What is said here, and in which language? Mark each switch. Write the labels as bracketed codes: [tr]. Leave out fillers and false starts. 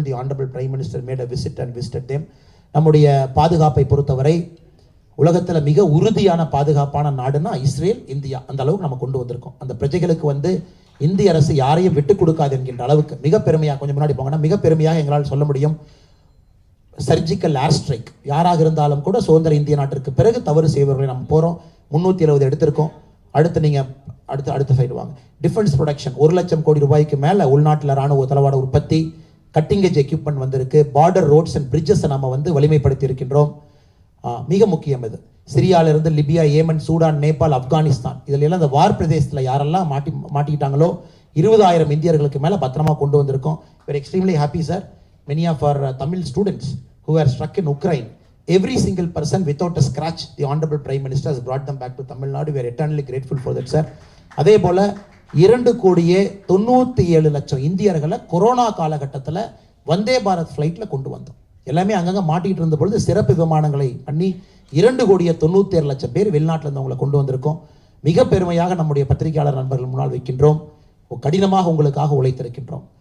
[en] The Honorable Prime Minister made a visit and visited them. [ta] நம்முடைய பாதுகாப்பை பொறுத்தவரை உலகத்தில் மிக உறுதியான பாதுகாப்பான நாடுனா இஸ்ரேல், இந்தியா. அந்த அளவுக்கு நம்ம கொண்டு வந்திருக்கோம். அந்த பிரஜைகளுக்கு வந்து இந்திய அரசு யாரையும் விட்டுக் கொடுக்காது என்கின்ற அளவுக்கு மிக பெருமையாக, கொஞ்சம் முன்னாடி போங்கன்னா மிக பெருமையாக எங்களால் சொல்ல முடியும். சர்ஜிக்கல் ஏர் ஸ்ட்ரைக் யாராக இருந்தாலும் கூட சுதந்திர இந்திய நாட்டிற்கு பிறகு தவறு செய்வர்களை நம்ம போகிறோம். 370 எடுத்திருக்கோம். அடுத்து நீங்கள் அடுத்த சைடு வாங்க. டிஃபென்ஸ் ப்ரொடக்ஷன் 1 லட்சம் கோடி ரூபாய்க்கு மேலே உள்நாட்டில் ராணுவ தளவாட உற்பத்தி, கட்டிங் எட்ஜ் எக்யூப்மெண்ட் வந்திருக்கு. பார்டர் ரோட்ஸ் அண்ட் பிரிட்ஜஸை நம்ம வந்து வலிமைப்படுத்தி இருக்கின்றோம். மிக முக்கியம் இது. சிரியாவிலிருந்து Libya, Yemen, Sudan, Nepal, Afghanistan இதில் எல்லாம் இந்த வார் பிரதேசத்தில் யாரெல்லாம் மாட்டிக்கிட்டாங்களோ 20,000 இந்தியர்களுக்கு மேலே பத்திரமா கொண்டு வந்திருக்கோம். [en] Very extremely happy sir. Many of our Tamil students who were struck in Ukraine, every single person without a scratch, the Honorable Prime Minister has brought them back to Tamil Nadu. We are eternally grateful for that, sir. [ta] அதே போல 2,97,00,000 இந்தியர்களை corona காலகட்டத்தில் வந்தே பாரத் ஃப்ளைட்டில் கொண்டு வந்தோம். எல்லாமே அங்கங்கே மாட்டிகிட்டு இருந்த பொழுது சிறப்பு விமானங்களை பண்ணி 2,97,00,000 பேர் வெளிநாட்டில் இருந்தவங்களை கொண்டு வந்திருக்கோம். மிக பெருமையாக நம்முடைய பத்திரிகையாளர் நண்பர்கள் முன்னால் வைக்கின்றோம். கடினமாக உங்களுக்காக உழைத்திருக்கின்றோம்.